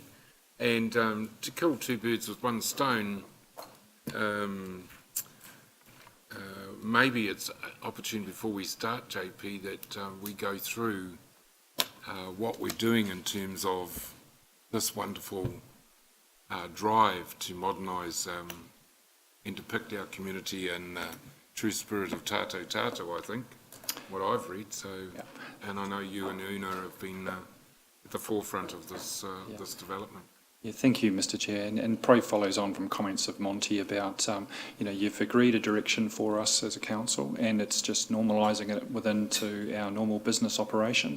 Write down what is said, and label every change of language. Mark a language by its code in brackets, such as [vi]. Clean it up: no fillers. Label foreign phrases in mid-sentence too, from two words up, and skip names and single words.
[en] And to kill two birds with one stone, maybe it's an opportunity before we start, JP, that we go through what we're doing in terms of this wonderful drive to modernise and depict our community in true spirit of [mi] tātou tātou, [en] I think, what I've read. So, and I know you and Una have been at the forefront of this this development. Yeah, thank you, Mr. Chair, and probably follows on from comments of Monty about, you've agreed a direction for us as a council, and it's just normalising it within to our normal business operations.